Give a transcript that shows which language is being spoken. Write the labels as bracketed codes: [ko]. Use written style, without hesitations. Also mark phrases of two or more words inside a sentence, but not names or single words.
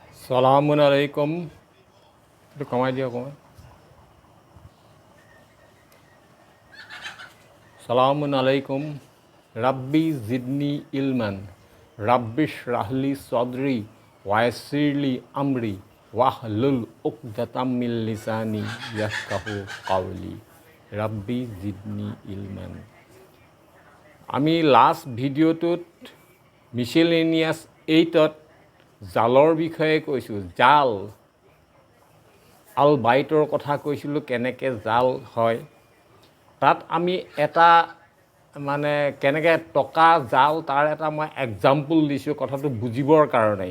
[ar] سلام عليكم [as] একটু কমাই দিও কমাই [ar] سلام عليكم رب زدني علما رب اشرح لي صدري ويسر لي أمري واحلل عقدة من لساني يفقهوا قولي رب زدني علما. [as] আমি লাষ্ট ভিডিঅ'টোত মিছেলেনিয়াছ 8ত জালৰ বিষয়ে কৈছোঁ। জাল আল বাইটৰ কথা কৈছিলোঁ, কেনেকৈ জাল হয়। তাত আমি এটা কেনেকৈ টকা জাল তাৰ এটা মই এক্সাম্পল দিছোঁ কথাটো বুজিবৰ কাৰণেই।